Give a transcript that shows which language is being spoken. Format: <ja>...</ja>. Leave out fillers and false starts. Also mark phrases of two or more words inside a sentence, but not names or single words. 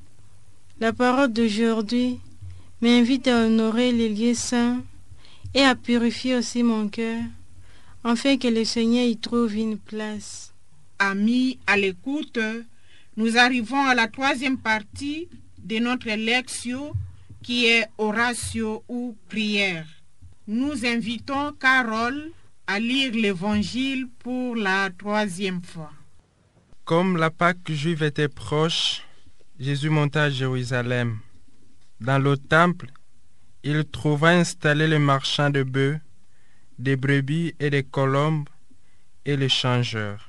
<fr>La parole d'aujourd'hui m'invite à honorer les lieux saints et à purifier aussi mon cœur, afin que le Seigneur y trouve une place. Amis à l'écoute, nous arrivons à la troisième partie de notre lectio qui est oratio ou prière. Nous invitons Carole à lire l'Évangile pour la troisième fois. Comme la Pâque juive était proche, Jésus monta à Jérusalem. Dans le temple, il trouva installés les marchands de bœufs, des brebis et des colombes, et les changeurs.</fr>